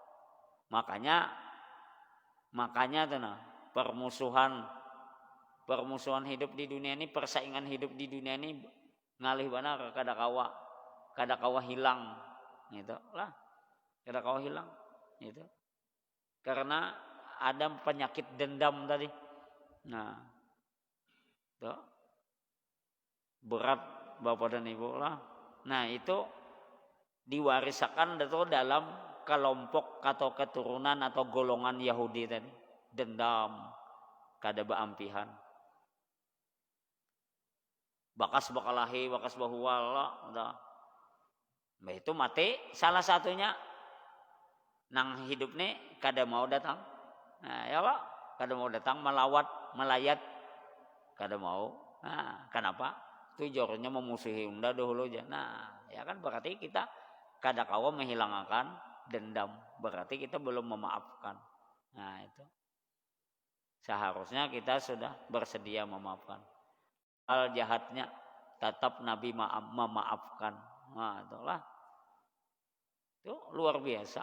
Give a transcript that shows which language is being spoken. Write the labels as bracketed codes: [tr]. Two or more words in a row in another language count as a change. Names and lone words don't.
[bjn] Makanya tuh permusuhan hidup di dunia ini, persaingan hidup di dunia ini ngalih benar kada kawa hilang gitu lah, kada kawa hilang gitu. [id] Karena ada penyakit dendam tadi. [bjn] Nah, tuh berat Bapak dan Ibu lah. Nah, itu diwariskan itu dalam kelompok atau keturunan atau golongan Yahudi tadi, dendam, kada baampihan. Bakas bakalahi, bakas bahuwala, udah. Nah, itu mati salah satunya nang hidup nih kada mau datang. Nah, ya Pak, kada mau datang melayat kada mau. [id] Nah, kenapa? [bjn] Tujuannya memusuhi unda dahulu aja. Nah, ya kan berarti kita kada kawa menghilangkan dendam, berarti kita belum memaafkan. [id] Nah itu seharusnya kita sudah bersedia memaafkan. hal jahatnya tetap Nabi memaafkan. Nah, itulah. Itu luar biasa.